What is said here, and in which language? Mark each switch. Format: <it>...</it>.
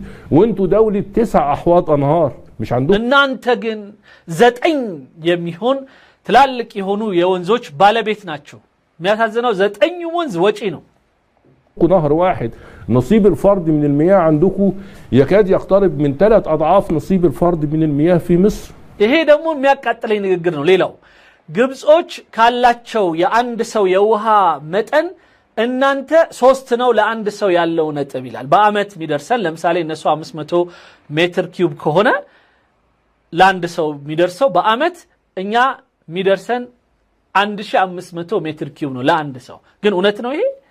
<ar>وانتوا دولة 9 أحواض أنهار مش عندكم.</ar> <am>እናንተ ግን 9 የሚሆን ትላልቅ የሆኑ የወንዞች ባለቤት ናቸው። የሚያሳዝነው 9 ወንዝ ወጪ ነው።</am> <ar>نهر واحد نصيب الفرد من المياه عندكم يكاد يقترب من 3 أضعاف نصيب الفرد من المياه في مصر.</ar> <am>ይሄ ደግሞ የሚያቃጥለኝ ንግግር ነው። ሌላው ግብጾች ካላቸው የአንድ ሰው የውሃ መጠን እናንተ 3 ነው ለአንድ ሰው ያለው ነጥብ ይላል። በአመት የሚደርሰን ለምሳሌ እነሱ 500 ሜትር ኪዩብ ከሆነ ለአንድ ሰው የሚደርሰው በአመት እኛ የሚደርሰን 1500 ሜትር ኪዩብ ነው ለአንድ ሰው። ግን እውነት ነው ይሄ?</am>